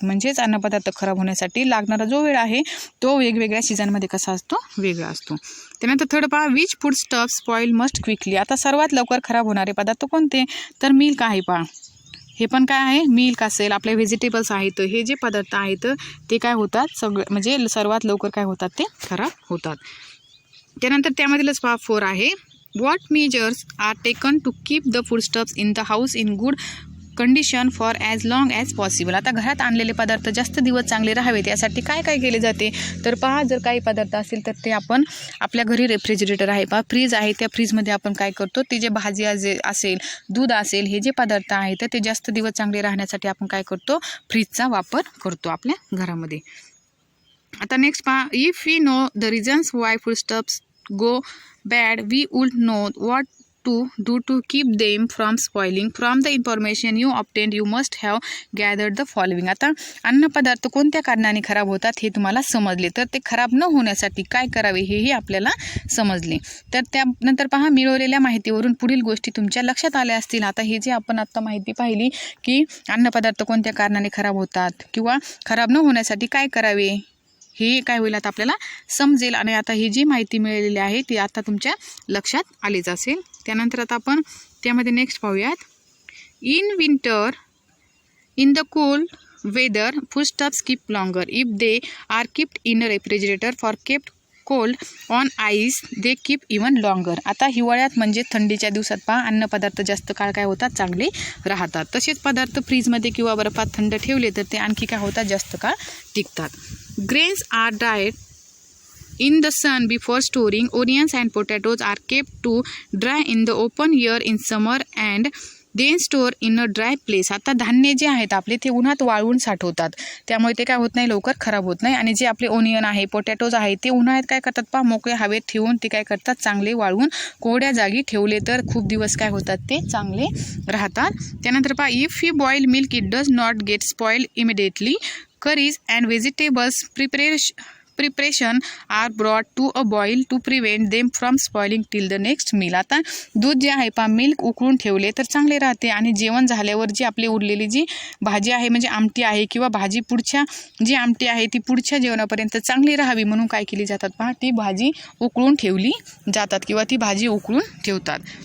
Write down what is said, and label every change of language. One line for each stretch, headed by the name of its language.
Marathi: म्हणजेच अन्नपदार्थ खराब होण्यासाठी लागणारा जो वेळ आहे तो वेगवेगळ्या सीझनमध्ये कसा असतो, वेगळा असतो. त्यानंतर थर्ड पहा,
English: Which food stuff spoil must quickly.
Marathi: आता सर्वात लवकर खराब होणारे पदार्थ कोणते, तर मिल्क आहे पहा. हे पण काय आहे, मिल्क असेल, आपले व्हेजिटेबल्स आहेत, हे जे पदार्थ आहेत ते काय होतात, सगळे म्हणजे सर्वात लवकर काय होतात, ते खराब होतात. त्यानंतर त्यामधीलच पहा 4 आहे,
English: what measures are taken to keep the foodstuffs in the house in good condition for as long as possible.
Marathi: आता घरात आणलेले पदार्थ जास्त दिवस चांगले राहावेत यासाठी काय काय केले जाते, तर पहा जर काही पदार्थ असेल तर ते आपण आपल्या घरी रेफ्रिजरेटर आहे पहा, फ्रीज आहे, त्या फ्रीजमध्ये आपण काय करतो, ते जे भाजी असेल, दूध असेल, हे जे पदार्थ आहेत ते जास्त दिवस चांगले राहण्यासाठी आपण काय करतो, फ्रीजचा वापर करतो आपल्या घरामध्ये. आता नेक्स्ट पहा,
English: If we know the reasons why foodstuffs go bad, we would know what to do to keep them from spoiling. From the information you obtained, you must have gathered the following.
Marathi: आता अन्नपदार्थ कोणत्या कारणाने खराब होतात हे तुम्हाला समजले, तर ते खराब न होण्यासाठी काय करावे हेही आपल्याला समजले. तर त्यानंतर पहा, मिळवलेल्या माहितीवरून पुढील गोष्टी तुमच्या लक्षात आल्या असतील. आता हे जे आपण आत्ता माहिती पाहिली की अन्नपदार्थ कोणत्या कारणाने खराब होतात किंवा खराब न होण्यासाठी काय करावे, हे काय होईल आता आपल्याला समजेल. आणि आता ही जी माहिती मिळालेली आहे ती आता तुमच्या लक्षात आलीच असेल. त्यानंतर आता आपण त्यामध्ये नेक्स्ट पाहूयात,
English: In winter in the cold weather foodstuffs keep longer if they are keeped in a refrigerator for kept cold on ice they keep even longer.
Marathi: आता हिवाळ्यात म्हणजे थंडीच्या दिवसात पहा अन्नपदार्थ जास्त काळ काय होतात, चांगले राहतात. तसेच पदार्थ फ्रीजमध्ये किंवा बर्फात थंड ठेवले तर ते आणखी काय होतात, जास्त काळ टिकतात.
English: Grains are dried in the sun before storing. Onions and potatoes are kept to dry in the open air in summer and then store in a dry place.
Marathi: आता धान्य जे आहेत आपले ते उन्हात वाळवून साठवतात, त्यामुळे ते काय होत नाही, लवकर खराब होत नाही. आणि जे आपले ओनियन आहे, पोटॅटोज आहे, ते उन्हाळ्यात काय करतात पहा, मोकळ्या हवेत ठेवून ते काय करतात, चांगले वाळवून कोरड्या जागी ठेवले तर खूप दिवस काय होतात, ते चांगले राहतात. त्यानंतर पहा,
English: If you boil milk it does not get spoil immediately. Curries and vegetables preparation are brought to a boil to prevent them from spoiling till the next meal.
Marathi: आता दूध जे आहे पहा, मिल्क उकळून ठेवले तर चांगले राहते. आणि जेवण झाल्यावर जी आपली उरलेली जी भाजी आहे, म्हणजे आमटी आहे किंवा भाजी पुढच्या जी आमटी आहे ती पुढच्या जेवणापर्यंत चांगली राहावी म्हणून काय केली जातात पहा, ती भाजी उकळून ठेवली जातात किंवा ती भाजी उकळून ठेवतात.